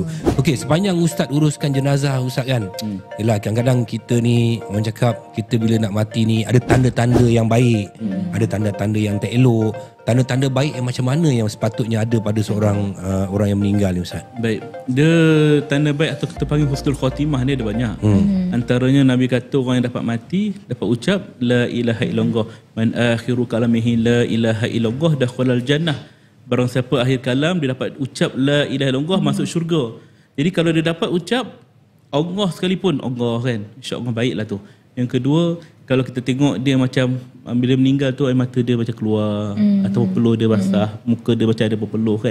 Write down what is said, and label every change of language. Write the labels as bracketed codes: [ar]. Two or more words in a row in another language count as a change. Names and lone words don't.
[ms] Okey, sepanjang ustaz uruskan jenazah ustaz kan. Yalah, kadang-kadang kita ni orang cakap kita bila nak mati ni ada tanda-tanda yang baik, ada tanda-tanda yang tak elok. Tanda-tanda baik yang macam mana yang sepatutnya ada pada seorang orang yang meninggal ni ustaz? Baik, dia tanda baik atau kita panggil [ar] حسن الخاتمة [ms] ni ada banyak. Antaranya Nabi kata orang yang dapat mati dapat ucap [ar] لا إله إلا الله من آخر كلامه لا إله إلا الله دخل الجنة. [ms] Barang siapa akhir kalam dia dapat ucap [ar] لا إله إلا الله [ms] masuk syurga. Jadi kalau dia dapat ucap Allah sekalipun, Allah kan, insya-Allah baiklah tu. Yang kedua, kalau kita tengok dia macam bila meninggal tu air mata dia macam keluar atau peluh dia basah, muka dia macam ada berpeluh kan.